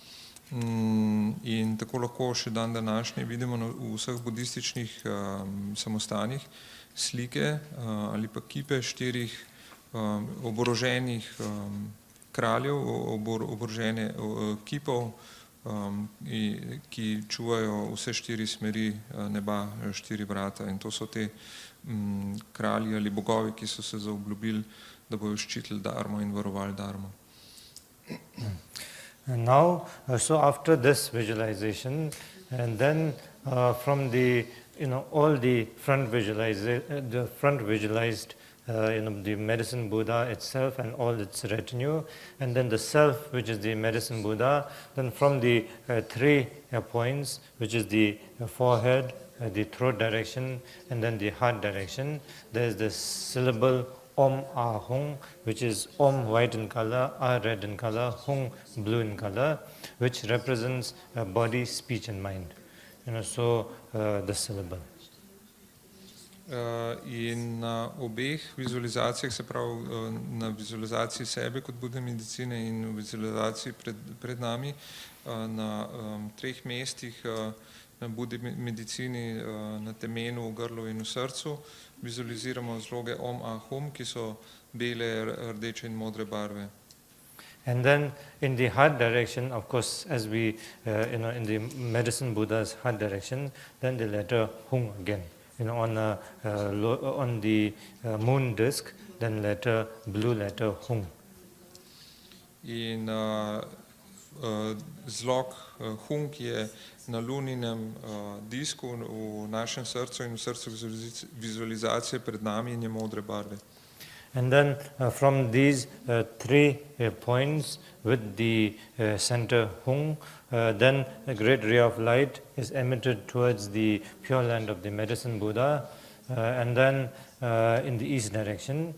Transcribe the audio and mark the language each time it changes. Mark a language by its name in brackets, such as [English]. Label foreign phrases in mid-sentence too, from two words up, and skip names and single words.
[Slovenian] In tako lahko še dan današnji vidimo v vseh budističnih samostanih slike ali pa kipe 4 oboroženih kraljev, oborožene kipov, ki čuvajo vse 4 smeri neba, 4 vrata. In to so te kralji ali bogovi, ki so se zaobljubili, da bojo ščitili dharmo in varovali dharmo. [English] And now, so after this visualization, and then from the all the front visualized, the medicine Buddha itself and all its retinue, and then the self, which is the medicine Buddha. Then from the 3 points, which is the forehead, the throat direction, and then the heart direction, there is the syllable [Sanskrit] Om Ah Hung, [English] which is Om white in color, Ah red in color, Hung blue in color, which represents body, speech and mind. So the syllable. [Slovenian] In na obeh vizualizacijah, se pravi na vizualizaciji sebe kot Bude medicine in v vizualizaciji pred nami, na 3 mestih na Bude medicini, na temenu, v grlu in v srcu, vizualiziramo zloge [Sanskrit] Om Ah Hum, [Slovenian] ki so bele, rdeče in modre barve. [English] And then in the heart direction, of course, as we, in the medicine Buddha's heart direction, then the letter Hung again. On the moon disk, then blue letter Hung. [Slovenian] In zlog Hung je na luninem disku v našem srcu in v srcu vizualizacije pred nami in je modre barve. [English] And then from these three points with the center Hung, then a great ray of light is emitted towards the Pure Land of the Medicine Buddha, and then in the east direction.